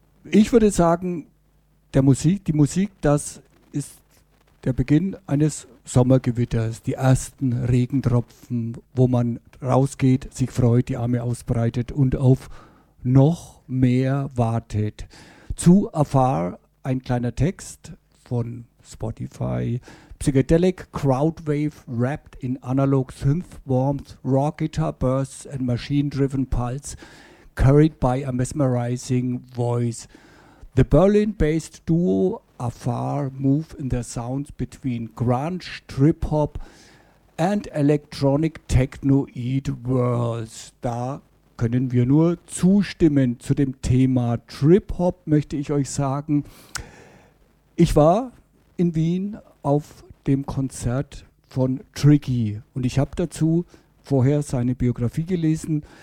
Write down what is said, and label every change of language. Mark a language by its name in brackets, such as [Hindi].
[German] Ich würde sagen, der Musik, die Musik, das ist der Beginn eines Sommergewitters, die ersten Regentropfen, wo man rausgeht, sich freut, die Arme ausbreitet und auf noch mehr wartet. Zu Afar ein kleiner Text von Spotify. [English] Psychedelic Crowdwave wrapped in analog synth warmth, raw guitar bursts and machine driven pulse, carried by a mesmerizing voice. The Berlin-based duo Afar move in their sounds between grunge, trip-hop and electronic technoid worlds. [German] Da können wir nur zustimmen. Zu dem Thema Trip-hop möchte ich euch sagen, ich war in Wien auf dem Konzert von Tricky und ich habe dazu vorher seine Biografie gelesen.